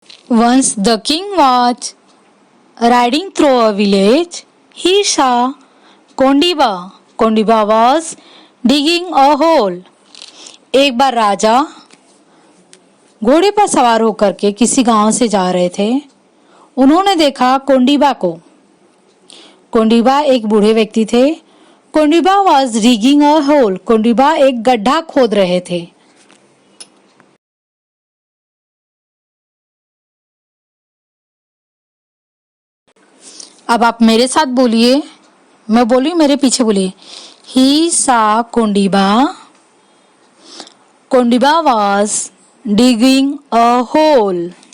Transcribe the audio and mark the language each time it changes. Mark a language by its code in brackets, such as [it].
[en] Once the king was riding through a village, he saw Kondiba. Kondiba was digging a hole. [hi] एक बार राजा घोड़े पर सवार होकर के किसी गांव से जा रहे थे। उन्होंने देखा कोंडीबा को। कोंडीबा एक बूढ़े व्यक्ति थे। [en] Kondiba was digging a hole. [hi] Kondiba एक गड्ढा खोद रहे थे। अब आप मेरे साथ बोलिए, मैं बोली मेरे पीछे बोलिए। [en] He saw Kondiba. Kondiba was digging a hole.